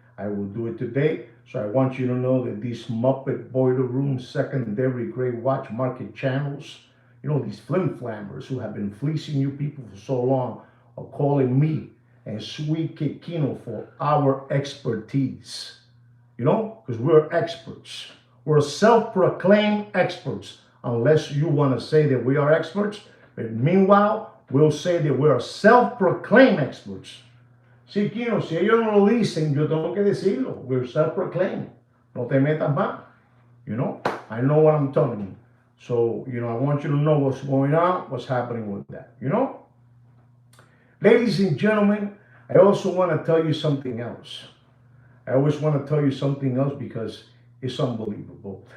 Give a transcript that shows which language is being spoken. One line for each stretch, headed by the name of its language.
English: I will do it today. So I want you to know that these Muppet Boiler Room secondary grade watch market channels, these flim-flammers who have been fleecing you people for so long are calling me and Sweet Kikino for our expertise, because we're experts. We're self-proclaimed experts, unless you want to say that we are experts. But meanwhile, we'll say that we are self-proclaimed experts.
Spanish: Sí, Kino, si ellos no lo dicen, yo tengo que decirlo.
English: We're self-proclaimed.
Spanish: No te metas más.
English: I know what I'm telling you. So, I want you to know what's going on, what's happening with that, Ladies and gentlemen, I also want to tell you something else. I always want to tell you something else because it's unbelievable.